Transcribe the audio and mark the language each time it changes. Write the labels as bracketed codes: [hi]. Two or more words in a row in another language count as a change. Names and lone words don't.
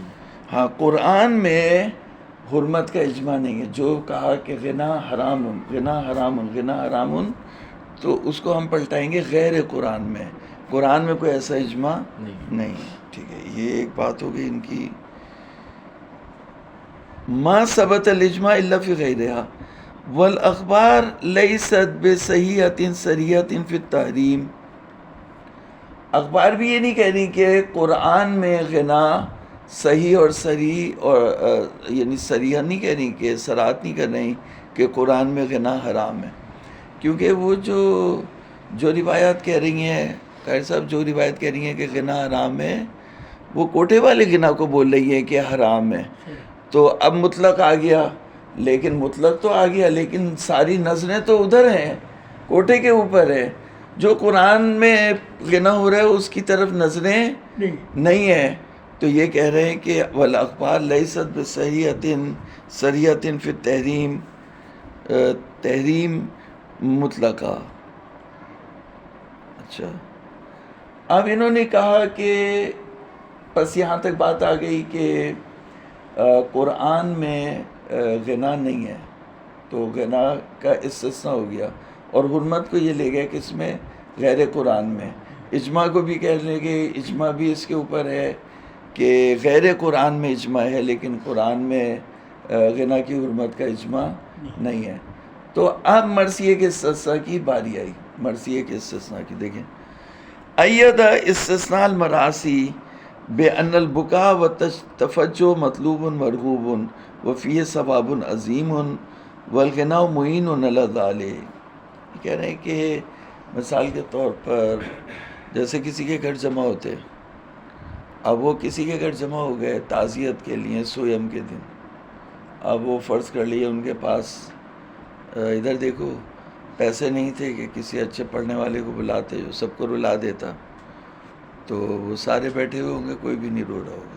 [ur] ہاں، قرآن میں حرمت کا اجماع نہیں ہے. جو کہا کہ غنا حرام، تو اس کو ہم پلٹائیں گے غیر قرآن میں. قرآن میں کوئی ایسا اجماع نہیں. ٹھیک ہے، یہ ایک بات ہو گئی ان کی. [ar] ما ثبت الاجماع الا فی غیرہا والاخبار لیست بصحیحۃ صریحۃ فی التحریم. [ur] اخبار بھی یہ نہیں کہہ رہی کہ قرآن میں غنا صحیح اور صریح، اور یعنی صریحہ نہیں کہہ رہی کہ صراحت نہیں کر رہی کہ قرآن میں غنا حرام ہے. کیونکہ وہ جو جو روایات کہہ رہی ہیں قاری صاحب، جو روایت کہہ رہی ہیں کہ غنا حرام ہے، وہ کوٹے والے غنا کو بول رہی ہیں کہ حرام ہے. تو اب مطلق آ گیا، لیکن مطلق تو آ گیا، لیکن ساری نظریں تو ادھر ہیں، کوٹے کے اوپر ہے. جو قرآن میں غنا ہو رہا ہے اس کی طرف نظریں نہیں ہیں. تو یہ کہہ رہے ہیں کہ [ar] والاخبار لیست بصریحۃ فی التحریم، تحریم مطلقہ. [ur] اچھا، اب انہوں نے کہا کہ بس یہاں تک بات آ گئی کہ قرآن میں غنا نہیں ہے، تو غنا کا استثناء ہو گیا، اور حرمت کو یہ لے گئے کس میں؟ غیر قرآن میں. اجماع کو بھی کہہ لیں گے، اجماع بھی اس کے اوپر ہے کہ غیر قرآن میں اجماع ہے، لیکن قرآن میں غنا کی حرمت کا اجماع نہیں ہے. تو اب مرثیے کے استثناء کی باری آئی. مرثیے کے استثناء کی دیکھیں، [ar] ایدہ استثناء المراسی بأن البکاء والتفجع مطلوب مرغوب وفیہ ثواب عظیم والغناء معین علی ذلک. [ur] کہہ رہے ہیں کہ مثال کے طور پر جیسے کسی کے گھر جمع ہوتے، اب وہ کسی کے گھر جمع ہو گئے تعزیت کے لیے سویم کے دن. اب وہ فرض کر لیے ان کے پاس ادھر دیکھو پیسے نہیں تھے کہ کسی اچھے پڑھنے والے کو بلاتے جو سب کو رلا دیتا، تو وہ سارے بیٹھے ہوئے ہوں گے، کوئی بھی نہیں رو رہا ہوگا.